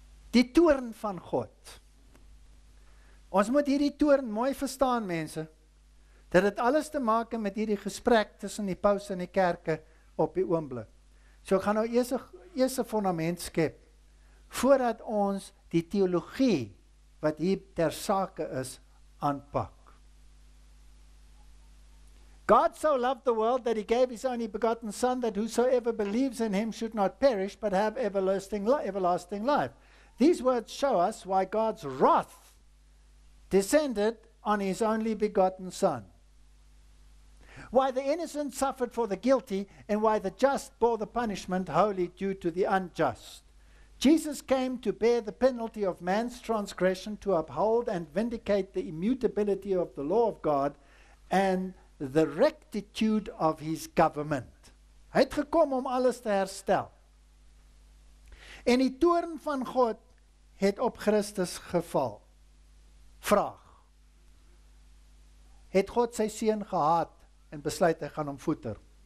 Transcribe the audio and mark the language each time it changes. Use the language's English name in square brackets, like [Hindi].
[Afrikaans] Die toorn van God. Ons moet hierdie toorn mooi verstaan, mense, dat dit alles te maak met hierdie gesprek tussen die paus en die kerke op die oomblik. So ek gaan nou eers 'n fundament skep, voordat ons die teologie, wat hier ter sake is, aanpak. [English] God so loved the world that he gave his only begotten Son, that whosoever believes in him should not perish, but have everlasting life. These words show us why God's wrath descended on his only begotten Son. Why the innocent suffered for the guilty, and why the just bore the punishment wholly due to the unjust. Jesus came to bear the penalty of man's transgression, to uphold and vindicate the immutability of the law of God and the rectitude of his government. [Afrikaans] Hy het gekom om alles te herstel. En die toorn van God het op Christus geval. Vraag. Het God sy seun gehaat en besluit hy gaan hom voeder?